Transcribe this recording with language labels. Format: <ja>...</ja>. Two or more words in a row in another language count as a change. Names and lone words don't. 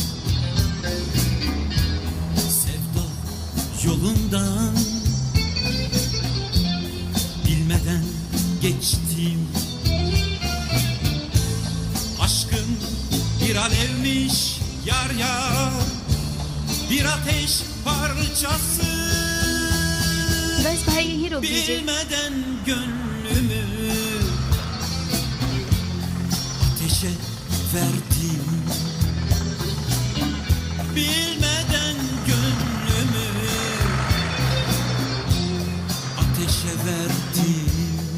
<tr>sevda yolundan bilmeden geçtim. Aşkım bir alevmiş yar yar, bir ateş parçası.</tr> <hi>बस भाई यहीं रोक दीजिए।</hi> <tr>Bilmeden gönlümü ateşe verdim. Bilmeden gönlümü ateşe verdim.</tr>